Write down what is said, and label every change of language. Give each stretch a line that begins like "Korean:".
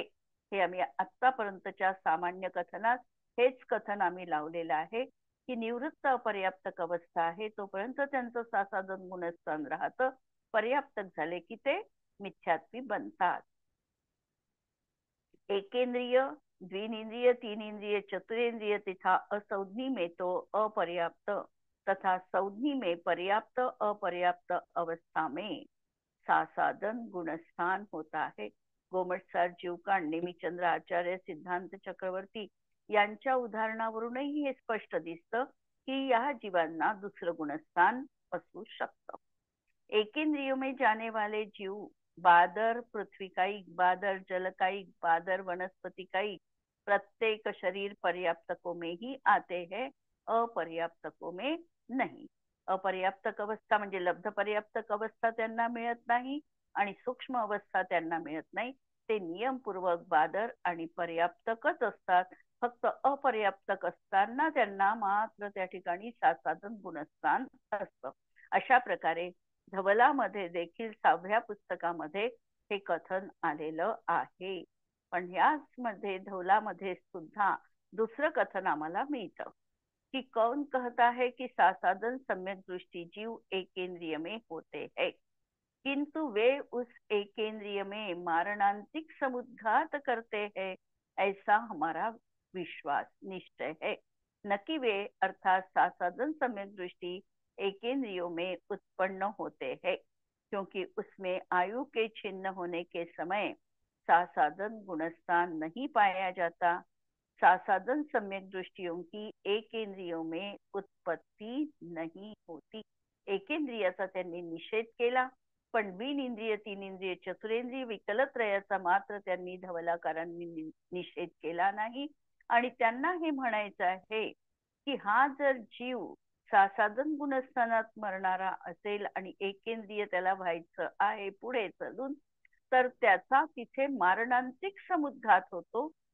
Marathi: हे आम्ही आतापर्यंतच्या सामान्य कथनात हेच कथन आम्ही लावलेलं आहे की निवृत्त अपर्याप्तक अवस्था आहे तोपर्यंत त्यांचं सासाधन गुणस्थान राहतं, पर्याप्तक झाले की ते मिथ्यात्वी बनतात.
Hindi: एकेंद्रिय, द्विनेन्द्रिय, तीन इंद्रिय, चतुरेंद्रिय तथा असंज्ञी में तो अपर्याप्त तथा संज्ञी में पर्याप्त अपर्याप्त अवस्था में सासाधन गुणस्थान होता है.
Marathi: गोमटसार जीवकांड, नेमिचंद्र आचार्य, सिद्धांत चक्रवर्ती यांच्या उदाहरणावरूनही हे स्पष्ट दिसतं की या जीवांना दुसरं गुणस्थान असू शकतं.
Hindi: एकेंद्रियों में जाने वाले जीव बादर पृथ्वीकायिक, बादर जलकायिक, बादर वनस्पतिकायिक, प्रत्येक शरीर पर्याप्तकों में ही आते हैं, अपर्याप्तकों में नहीं.
Marathi: अपर्याप्तक अवस्था म्हणजे लब्ध पर्याप्तक अवस्था त्यांना मिळत नाही आणि सूक्ष्म अवस्था त्यांना मिळत नाही. ते नियमपूर्वक बादर आणि पर्याप्तकच असतात. फक्त अपर्याप्तक असताना त्यांना मात्र त्या ठिकाणी सासाधन गुणस्थान असतं. अशा प्रकारे धवलामध्ये देखील 6व्या पुस्तकामध्ये हे कथन आलेलं आहे. पण याच मध्ये धवलामध्ये सुद्धा दुसरं कथन आम्हाला मिळतं
Hindi: कि कौन कहता है कि सासाधन सम्यक दृष्टि जीव एकेंद्रिय में होते हैं, किंतु वे उस एकेंद्रिय में मारणांतिक समुद्घात करते हैं, ऐसा हमारा विश्वास निश्चय है. न कि वे अर्थात सासाधन सम्यक दृष्टि एकेंद्रियों में उत्पन्न होते हैं, क्योंकि उसमें आयु के छिन्न होने के समय सासाधन गुणस्थान नहीं पाया जाता. सासाधन सम्यक दृष्टियों की एकेंद्रियों में उत्पत्ति नहीं होती.
Marathi: एकेंद्रियाचा त्यांनी निषेध केला, पण बिन इंद्रिय, तीन इंद्रिय, चतुरेंद्रिय विकलत्रयाचा मात्र त्यांनी धवलाकारांनी निषेध केला नाही. आणि त्यांना हे म्हणायचं आहे की हा जर जीव सासाधन गुणस्थानात मरणारा असेल आणि एकेंद्रिय त्याला व्हायचं आहे पुढे चलून, तर त्याचा तिथे मारणांतिक समुद्घात होतो.